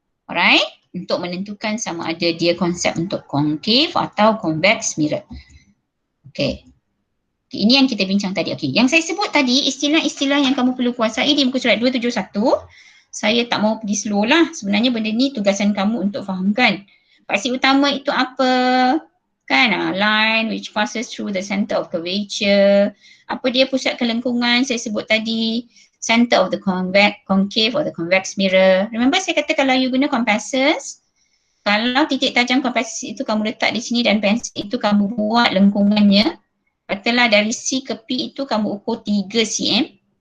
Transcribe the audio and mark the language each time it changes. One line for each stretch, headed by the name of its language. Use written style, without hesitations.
Malay: Alright, untuk menentukan sama ada dia konsep untuk concave atau convex mirror. Okay. Okay, ini yang kita bincang tadi. Okay, yang saya sebut tadi istilah-istilah yang kamu perlu kuasai di muka surat 271. Saya tak mau pergi slow lah. Sebenarnya benda ni tugasan kamu untuk fahamkan. Faksi utama itu apa? Kan?
English: Line which passes through the center of curvature.
Malay: Apa dia pusat kelengkungan? Saya sebut tadi.
English: Center of the concave or the convex mirror.
Malay: Remember saya kata kalau you guna compasses, kalau titik tajam compasses itu kamu letak di sini dan pensel itu kamu buat lengkungannya. Katalah dari C ke P itu kamu ukur 3 cm.